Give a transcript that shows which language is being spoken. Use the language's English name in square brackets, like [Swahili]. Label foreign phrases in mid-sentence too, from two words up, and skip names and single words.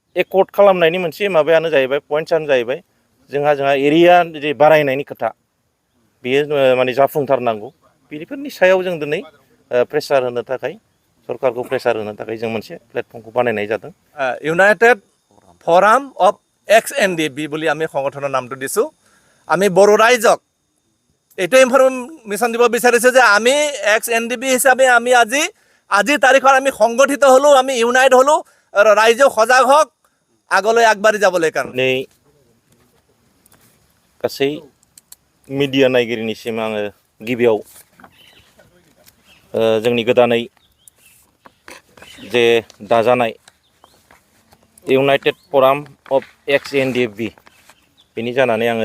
[Bodo] एकर्ड खालामनायनि मोनसे माबायानो जाहैबाय पइन्टसानो जाहैबाय जोंहा एरिया जे बारायनायनि खोथा बेयो माने जाफुंथारनांगौ बेफोरनि सायाव जों दिनै प्रेसार होनो थाखाय सरकारखौ प्रेसार होनो थाखाय जों मोनसे प्लेटफर्मखौ बानायनाय जादों [Assamese] ইউনাইটেড ফৰাম অফ এক্স NDFB বুলি আমি সংগঠনৰ নামটো দিছোঁ আমি বড়ো ৰাইজক এইটো ইনফৰমেশ্যন দিব বিচাৰিছোঁ যে আমি এক্স NDFB হিচাপে আমি আজিৰ তাৰিখত আমি সংগঠিত হ'লোঁ আমি ইউনাইট হ'লোঁ আৰু ৰাইজেও সজাগ হওক আগলৈ আগবাঢ়ি যাবলৈ কাৰণে [Bodo] गासै मिडिया नायगिरिनिसिम आङो गिबियाव जोंनि गोदानै जे दाजानाय इउनाइटेड फराम अफ एक्स NDFB बेनि जानानै आङो